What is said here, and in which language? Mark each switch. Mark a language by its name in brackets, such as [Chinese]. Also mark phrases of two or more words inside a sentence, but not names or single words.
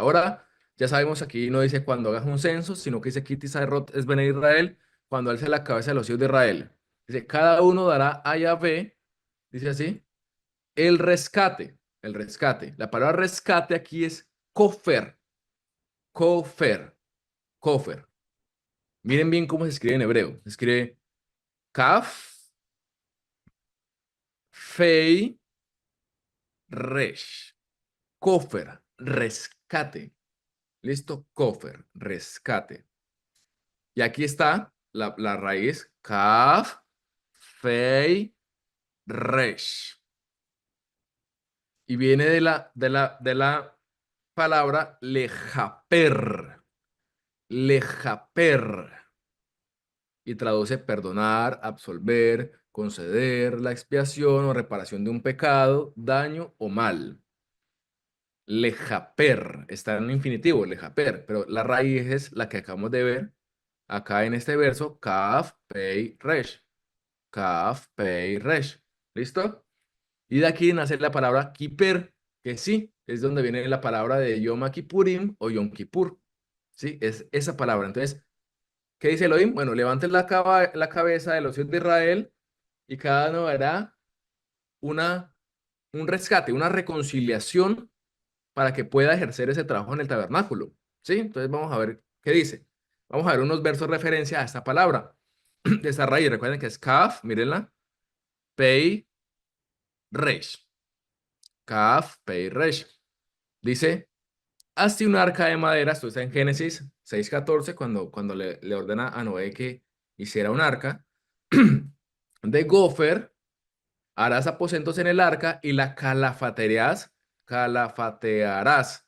[Spanish] Ahora ya sabemos aquí no dice cuando hagas un censo, sino que dice [Hebrew] כי תשא את בני ישראל, [Spanish] cuando alce la cabeza de los hijos de Israel. Dice, cada uno dará a Yahvé, dice así, el rescate, el rescate. La palabra rescate aquí es kofer, kofer, kofer. Miren bien cómo se escribe en hebreo. Se escribe kaf, fei, resh. Kofer, rescate. ¿Listo? Kofer, rescate. Y aquí está la raíz kaf, fei, resh. Y viene de la palabra lejaper. Lejaper. Y traduce perdonar, absolver, conceder la expiación o reparación de un pecado, daño o mal. Lejaper, está en infinitivo, lejaper, pero la raíz es la que acabamos de ver acá en este verso, kaf, pei, resh. Kaf, pei, resh. ¿Listo? Y de aquí nace la palabra kiper, que sí, es donde viene la palabra de Yom Kippurim o Yom Kippur. Sí, es esa palabra. Entonces, ¿qué dice Elohim? Bueno, levanten la cabeza de los hijos de Israel y cada uno hará una, un rescate, una reconciliación para que pueda ejercer ese trabajo en el tabernáculo. ¿Sí? Entonces vamos a ver qué dice. Vamos a ver unos versos de referencia a esta palabra, de esta raíz. Recuerden que es kaf, mírenla, pei, resh. Kaf, pei, resh. Dice, hazte un arca de madera, esto está en Génesis 6:14, cuando le ordena a Noé que hiciera un arca, de gofer, harás aposentos en el arca y la calafatearás, calafatearás.